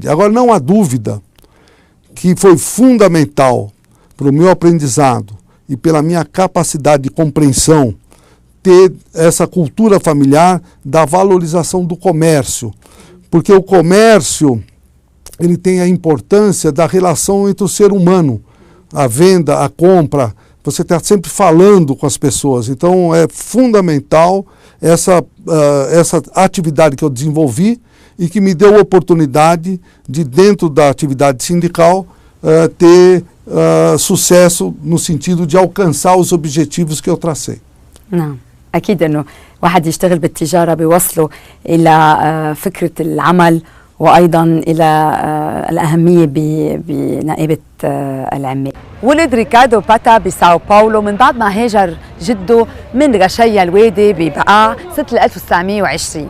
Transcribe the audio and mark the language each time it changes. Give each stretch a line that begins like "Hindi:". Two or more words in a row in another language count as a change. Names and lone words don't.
Portuguese: Agora, não há dúvida que foi fundamental para o meu aprendizado e pela minha capacidade de compreensão ter essa cultura familiar da valorização do comércio, porque o comércio ele tem a importância da relação entre o ser humano, a venda, a compra, você está sempre falando com as pessoas. Então é fundamental essa atividade que eu desenvolvi e que me deu a oportunidade de, dentro da atividade sindical, ter sucesso no sentido de alcançar os objetivos que eu tracei.
Arabic: نعم أكيد إنه واحد يشتغل بالتجارة بيوصله إلى فكرة العمل وأيضا إلى الأهمية بنقابة العمال. ولد ريكاردو باتا بساو باولو من بعد ما هاجر جده من غشيا الوادي ببقاع سنة 1920.